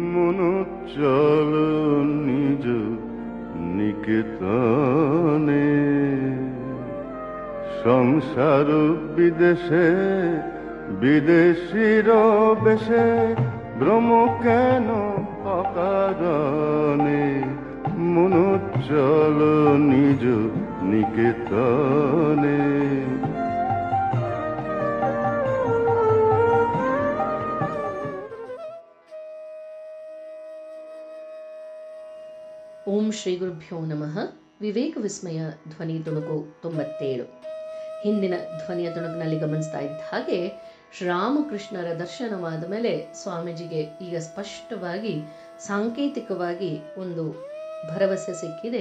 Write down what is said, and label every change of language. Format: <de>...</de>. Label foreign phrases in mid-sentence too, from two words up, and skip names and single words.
<bn>মনো চল নিজ নিকেতনে, সংসার বিদেশে বিদেশির বেশে, ভ্রম কেন অকারণে, মনো চল নিজ নিকেতনে।</bn> <kn>ಓಂ ಶ್ರೀ ಗುರುಭ್ಯೋ ನಮಃ. ವಿವೇಕ ವಿಸ್ಮಯ ಧ್ವನಿ ತುಣುಕು 97. ಹಿಂದಿನ ಧ್ವನಿಯ ತುಣುಕಿನಲ್ಲಿ ಗಮನಿಸ್ತಾ ಇದ್ದ ಹಾಗೆ ಶ್ರೀರಾಮಕೃಷ್ಣರ ದರ್ಶನವಾದ ಮೇಲೆ ಸ್ವಾಮೀಜಿಗೆ ಈಗ ಸ್ಪಷ್ಟವಾಗಿ ಸಾಂಕೇತಿಕವಾಗಿ ಒಂದು ಭರವಸೆ ಸಿಕ್ಕಿದೆ.</kn>